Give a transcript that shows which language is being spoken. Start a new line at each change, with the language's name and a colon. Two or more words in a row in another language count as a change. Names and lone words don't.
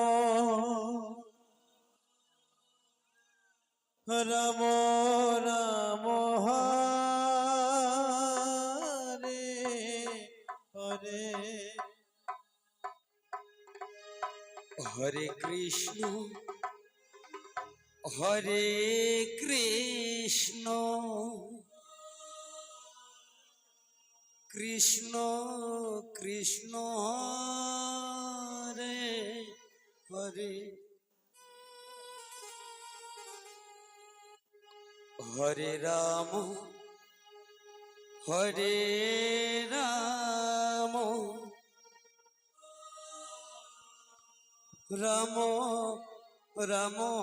Sanskrit: রাম রাম হরে হরে হরে কৃষ্ণ হরে কৃষ্ণ কৃষ্ণ কৃষ্ণ হরে হরে হরে রাম হরে রাম রাম রাম